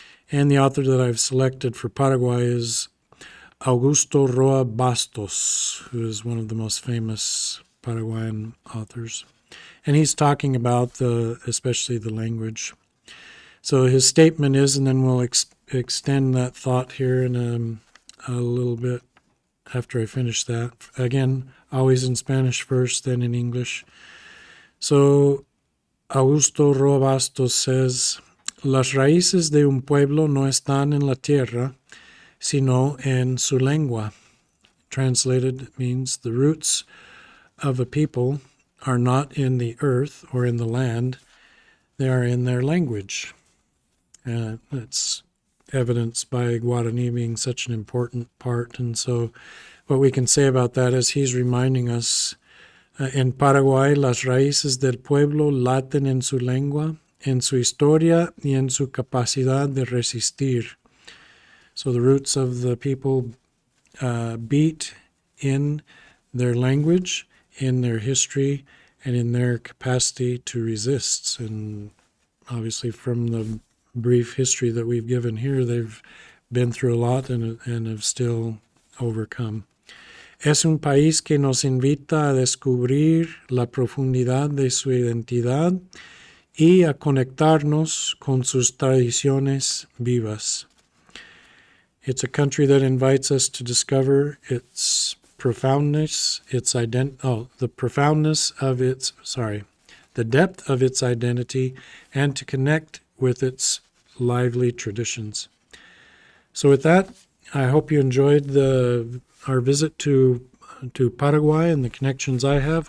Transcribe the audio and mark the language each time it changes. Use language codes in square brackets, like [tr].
[en] And the author that I've selected for Paraguay is Augusto Roa Bastos, who is one of the most famous Paraguayan authors. And he's talking about especially the language. So his statement is, and then we'll extend that thought here in a little bit after I finish that. Again, always in Spanish first, then in English. So Augusto Roa Bastos says, [es] "Las raíces de un pueblo no están en la tierra, sino en su lengua." [en] Translated means the roots of a people are not in the earth or in the land, they are in their language. That's evidenced by Guarani being such an important part. And so what we can say about that is he's reminding us, [es] en Paraguay, las raíces del pueblo laten en su lengua, en su historia y en su capacidad de resistir. [en] So the roots of the people beat in their language, in their history, and in their capacity to resist. And obviously from the brief history that we've given here, they've been through a lot and have still overcome. [es] Es un país que nos invita a descubrir la profundidad de su identidad y a conectarnos con sus tradiciones vivas. [en] It's a country that invites us to discover its profoundness, the the depth of its identity, and to connect with its lively traditions. So with that, I hope you enjoyed our visit to Paraguay and the connections I have.